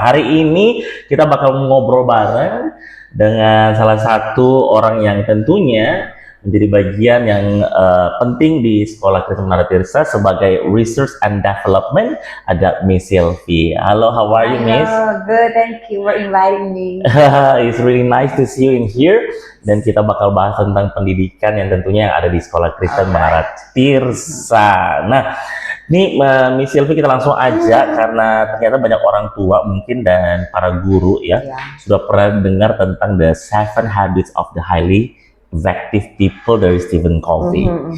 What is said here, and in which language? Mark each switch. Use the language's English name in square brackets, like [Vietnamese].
[Indonesian] Hari ini kita bakal ngobrol bareng dengan salah satu orang yang tentunya menjadi bagian yang penting di Sekolah Kristen Menara Tirza sebagai Research and Development. Ada [English] Miss Sylvie. [Indonesian] Halo, [English] how are you, Miss? Hello, good. Thank you for inviting me. It's really nice to see you in here. [Indonesian] Dan kita bakal bahas tentang pendidikan yang tentunya yang ada di Sekolah Kristen Menara Tirza. Nah, ini Miss Sylvie kita langsung aja karena ternyata banyak orang tua mungkin dan para guru ya sudah pernah dengar tentang the 7 habits of the highly effective people dari Stephen Covey.